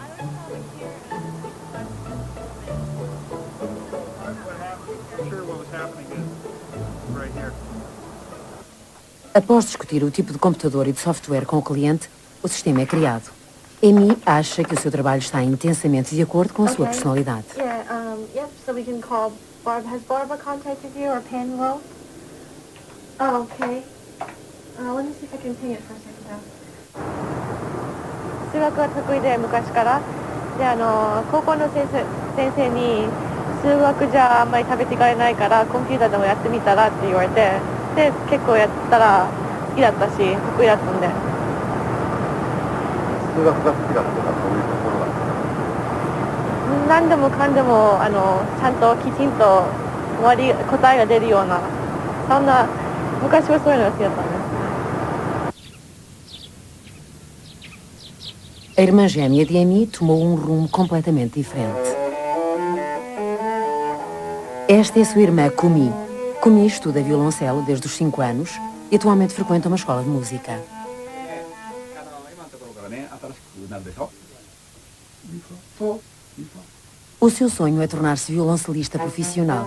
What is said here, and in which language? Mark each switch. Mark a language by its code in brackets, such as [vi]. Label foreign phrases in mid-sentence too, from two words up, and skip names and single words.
[pt] Após discutir o tipo de computador e de software com o cliente, o sistema é criado. Amy acha que o seu trabalho está intensamente de acordo com a sua personalidade. [en] Yep, so we can call Barb. Has Barbara contacted you or Penwell? Oh, okay. Let me see if I can ping it for a second now. [ja] 数学は得意で昔からで高校の先生に数学じゃあんまり食べていかれないからコンピューターでもやってみたらって言われてで結構やったら好きだったし得意だったんで数学が好きだったのはどういうところが何でもかんでもちゃんときちんと答えが出るようなそんな昔はそういうのが好きだったんです [pt] A irmã gêmea de Amy tomou um rumo completamente diferente. Esta é a sua irmã Kumi. Kumi estuda violoncelo desde os 5 anos e atualmente frequenta uma escola de música. O seu sonho é tornar-se violoncelista profissional.